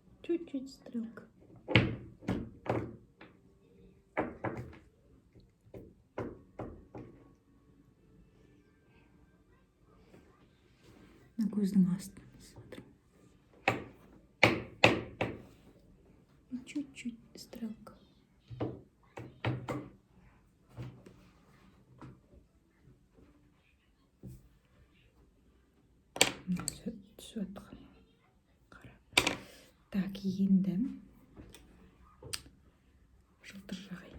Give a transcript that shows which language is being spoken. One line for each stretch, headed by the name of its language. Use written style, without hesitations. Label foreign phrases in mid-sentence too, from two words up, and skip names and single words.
Russian: чуть-чуть стрелка. На
Kazakh: көздің астына
Russian: смотрим. И чуть-чуть стрелка.
Kazakh: Түсіп қара. Так, енді жылтыр жағайын.